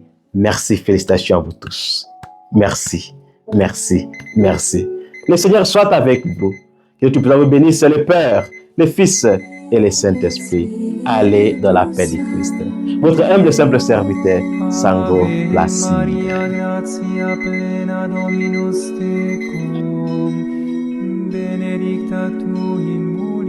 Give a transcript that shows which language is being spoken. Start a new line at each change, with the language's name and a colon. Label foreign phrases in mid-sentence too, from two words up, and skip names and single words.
French: Merci, félicitations à vous tous. Merci. Le Seigneur soit avec vous. Que tout vous bénisse, le Père, le Fils et le Saint-Esprit. Allez dans la paix du Christ. Votre humble et simple serviteur, Sango Placide.
Latin: Maria, gratia plena Dominus tecum, benedicta tu in